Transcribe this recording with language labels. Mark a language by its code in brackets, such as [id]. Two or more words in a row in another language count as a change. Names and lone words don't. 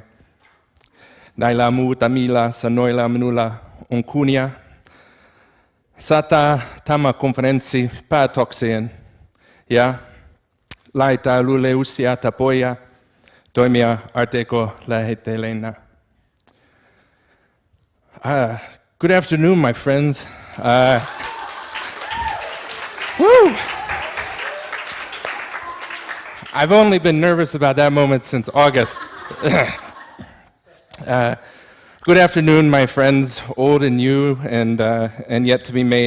[fi] Näillä muutamilla sanoilla minulla on kunnia saattaa tämä konferenssi päätökseen ja laittaa luille uusia tapoja toimia artikko-lähettelijänä. [en] Good afternoon, my friends. Woo! I've only been nervous about that moment since August. Good afternoon, my friends, old and new, and yet to be made.